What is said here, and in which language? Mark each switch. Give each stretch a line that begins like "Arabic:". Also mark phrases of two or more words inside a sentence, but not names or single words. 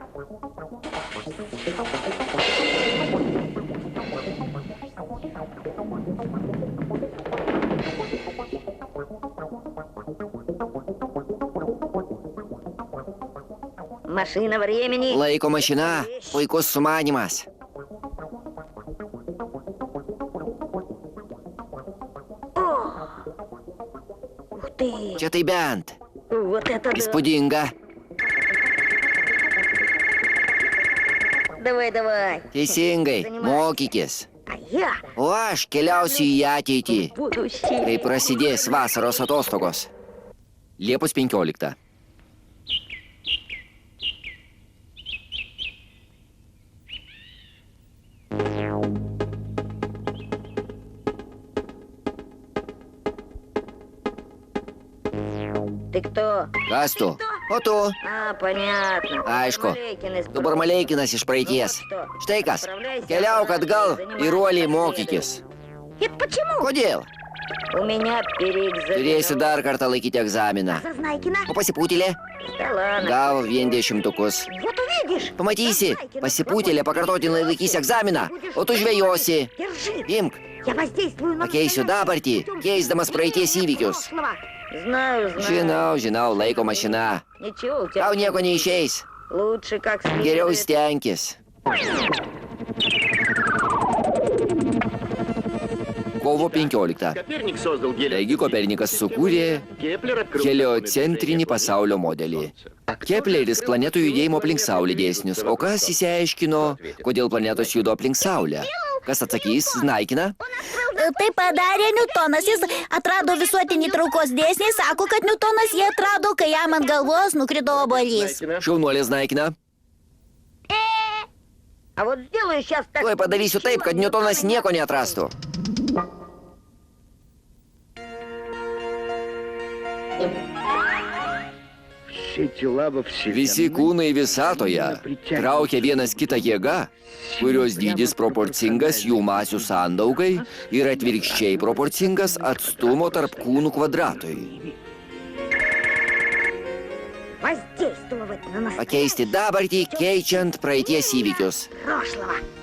Russian: Mašina времени.
Lithuanian: Laiko mašina. Puikus sumanymas.
Russian: Ух ты.
Lithuanian: Čia tai bent.
Russian: Вот это да.
Lithuanian: Įspūdinga.
Russian: Давай.
Lithuanian: Teisingai. Mokykis.
Russian: А я
Lithuanian: O aš keliausiu į ateitį,
Russian: буду
Lithuanian: kai
Russian: сидеть.
Lithuanian: prasidės vasaros atostogos. Liepos 15.
Russian: Ты кто?
Lithuanian: Kas tu? O tu?
Russian: А, понятно.
Lithuanian: Aišku.
Russian: Бармаleikin из
Lithuanian: Tu Barmaleikinas iš praeities. Štai kas. Keliauk atgal ir uoliai mokykis.
Russian: Это почему?
Lithuanian: Kodėl?
Russian: У меня переэкзамен.
Lithuanian: Turėsi dar kartą laikyti egzaminą.
Russian: Зазнайкина.
Lithuanian: O pasipūtėlė?
Russian: Да ладно.
Lithuanian: Gavo vien 10.
Russian: Вот увидишь.
Lithuanian: Pamatysi, pasipūtėlė pakartotinai laikys egzaminą, o tu žvejosi.
Russian: Держи.
Lithuanian: Imk,
Russian: Я воздействую на
Lithuanian: pakeisiu dabartį, keisdamas praeities įvykius.
Russian: Знаю.
Lithuanian: Žinau, laiko mašina.
Russian: Ничего, у тебя
Lithuanian: Tau nieko neišeis.
Russian: лучше как
Lithuanian: Geriau
Russian: следует.
Lithuanian: stenkis. Kovo 15.
Russian: Коперник создал
Lithuanian: Taigi Kopernikas sukūrė heliocentrinį pasaulio modelį. Kepleris planetų judėjimo aplink Saulę dėsnius. O kas įsiaiškino, kodėl planetos juda aplink Saulę? Kas atsakys? Znaikina? Tai padarė Niutonas, jis atrado visuotinį traukos dėsnį, sako, kad Niutonas jį atrado, kai jam ant galvos nukrito obuolys. Šaunuolė Znaikina.
Russian: А вот сделаю сейчас так.
Lithuanian: Tuoj padarysiu taip, kad Niutonas nieko neatrastų. Visi kūnai visatoje traukia vienas kitą jėga, kurios dydis proporcingas jų masių sandaugai ir atvirkščiai proporcingas atstumo tarp kūnų kvadratui.
Russian: Воздействовать на нас
Lithuanian: Pakeisti dabartį, keičiant praeities įvykius.
Russian: прошлого.